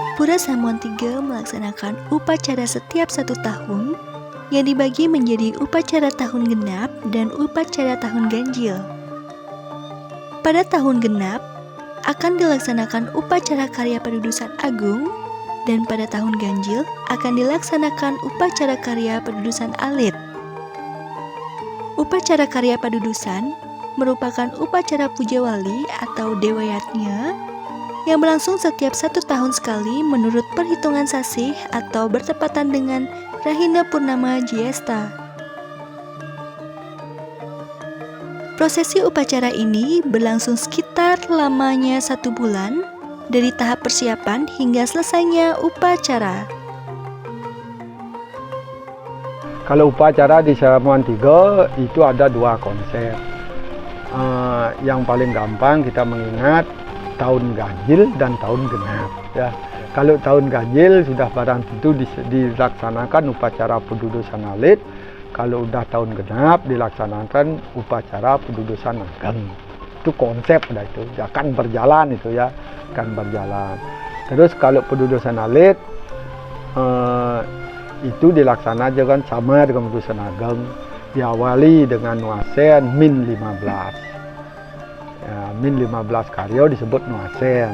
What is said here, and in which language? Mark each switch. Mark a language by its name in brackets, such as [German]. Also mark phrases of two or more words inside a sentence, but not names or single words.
[Indonesian] Pura Samuan III melaksanakan upacara setiap 1 tahun yang dibagi menjadi upacara tahun genap dan upacara tahun ganjil. Pada tahun genap akan dilaksanakan upacara karya pedudusan agung dan pada tahun ganjil akan dilaksanakan upacara karya pedudusan alit. Upacara karya pedudusan merupakan upacara puja wali atau dewa yatnya yang berlangsung setiap 1 tahun sekali menurut perhitungan sasih atau bertepatan dengan Rahina Purnama Jyesta. Prosesi upacara ini berlangsung sekitar lamanya 1 bulan dari tahap persiapan hingga selesainya upacara. Kalau upacara di Samuan III itu ada 2 konsep. Yang paling gampang kita mengingat tahun ganjil dan tahun genap. Ya. Kalau tahun ganjil sudah barang tentu dilaksanakan upacara pedudusan alit. Kalau udah tahun genap dilaksanakan upacara pedudusan ageng. Itu konsep dah itu. Akan berjalan itu ya, akan berjalan. Terus kalau pedudusan alit itu dilaksanakan juga sama dengan pedudusan ageng. Diawali dengan nuasen min 15. Ya, min 15 karya disebut nuasen.